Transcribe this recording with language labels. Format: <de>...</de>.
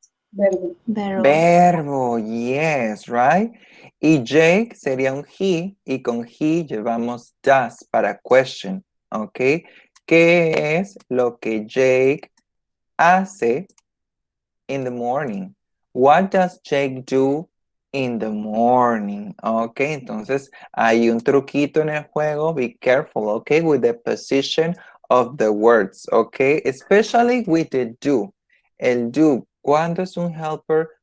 <es>Verbo.</es> <en>Verbo, yes, right?</en> <es>Y Jake sería un he, y con he llevamos does para question, ¿ok? ¿Qué es lo que Jake</es> <en>hace in the morning? What does Jake do in the morning?</en> <es>Ok, entonces hay un truquito en el juego.</es> <en>Be careful, ok, with the position of the words, ok, especially with the do.</en> <es>El do, ¿cuándo es un helper?</es>